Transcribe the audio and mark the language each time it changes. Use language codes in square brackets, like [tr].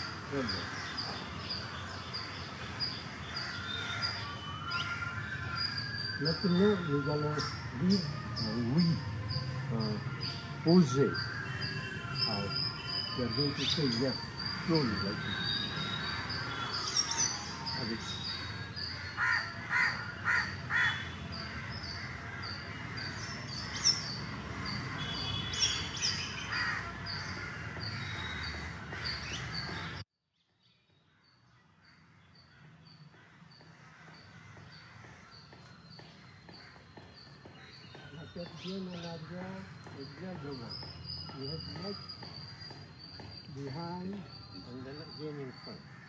[fr] Très bien. Maintenant, nous allons dire un oui, poser. [en] We are going to say yes, slowly like this. [fr] Avec la tête bien en arrière et bien devant. [en] You have neck behind and then again in front.